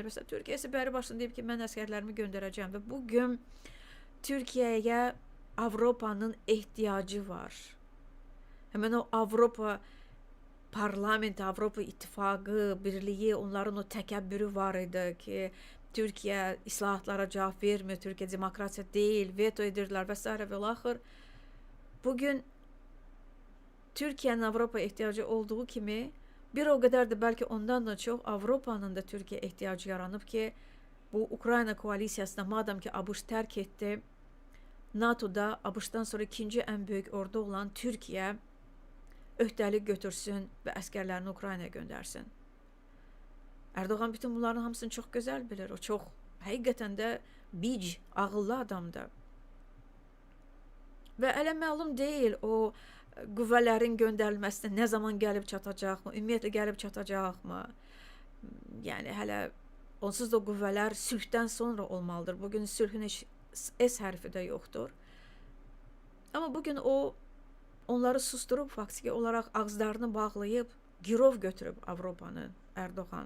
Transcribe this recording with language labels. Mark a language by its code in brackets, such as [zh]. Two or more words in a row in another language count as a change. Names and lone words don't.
[az] Məsələn, Türkiyə isə bəri başında deyib ki, mən əskərlərimi göndərəcəm və bugün Türkiyəyə Avropanın ehtiyacı var. Həmən o Avropa parlament, Avropa İttifaqı, birliyi, onların o təkəbbürü var idi ki, Türkiyə islahatlara cavab vermir, Türkiyə demokratiya deyil, veto edirlər və s. və axır. [tr] Bugün Türkiye'nin Avropa ihtiyacı olduğu kimi bir o kadar da belki ondan da çok Avrupa'nın da Türkiye ihtiyacı yaranıp ki bu Ukrayna koalisiyasına madem ki ABŞ terk etti, NATO'da ABŞ'dan sonra ikinci en büyük ordu olan Türkiye [az] öhdəlik götürsün [tr] ve askerlerini Ukrayna'ya göndersin. Erdoğan bütün bunların hamısını çok güzel bilir. O çok hakikaten de bic, [az] ağıllı adamdır. Ve elə məlum deyil o qüvvələrin göndərilməsinə nə zaman gəlib çatacaqmı, ümumiyyətlə gəlib çatacaqmı? Yəni hələ onsuz da qüvvələr sülhdən sonra olmalıdır. Bugün sülhün heç S hərfi də yoxdur. Amma bugün o onları susturub faktiki olaraq ağızlarını bağlayıb girov götürüb Avropanın Erdoğan.